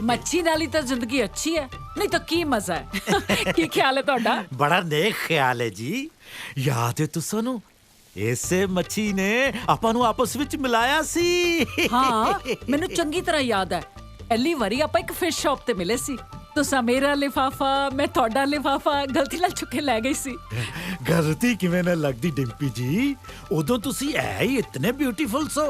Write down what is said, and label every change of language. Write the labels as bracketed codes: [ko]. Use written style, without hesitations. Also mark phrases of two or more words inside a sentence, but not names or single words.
[pa] ਮੱਛੀ ਨਾਲੀ ਤੋ ਜ਼ਿੰਦਗੀ ਅੱਛੀ ਹੈ ਨਹੀਂ ਤੋ ਕੀ ਮਜ਼ਾ ਹੈ ਕੀ ਖ਼ਿਆਲ ਹੈ ਤੁਹਾਡਾ ਬੜਾ ਨੇਕ ਖ਼ਿਆਲ ਹੈ ਜੀ ਯਾਦ ਹੈ ਤੁਸਾਂ ਨੁ ਇਸੇ ਮੱਛੀ ਨੇ ਆਪਾਂ ਨੂੰ ਆਪਸ ਵਿੱਚ ਮਿਲਾਇਆ ਸੀ ਹਾਂ ਮੈਨੂੰ ਚੰਗੀ ਤਰ੍ਹਾਂ ਯਾਦ ਹੈ ਪਹਿਲੀ ਵਾਰੀ ਆਪਾਂ ਇੱਕ ਫਿਸ਼ ਸ਼ਾਪ ਤੇ ਮਿਲੇ ਸੀ ਤੁਸੀਂ ਮੇਰਾ ਲਿਫਾਫਾ ਮੈਂ ਤੁਹਾਡਾ ਲਿਫਾਫਾ ਗਲਤੀ ਨਾਲ ਚੁੱਕ ਕੇ ਲੈ ਗਈ ਸੀ ਗਲਤੀ ਕਿਵੇਂ ਨਾ ਲੱਗਦੀ ਡਿੰਪੀ ਜੀ ਉਦੋਂ ਤੁਸੀਂ ਐ ਹੀ ਇਤਨੇ ਬਿਊਟੀਫੁਲ ਸੋ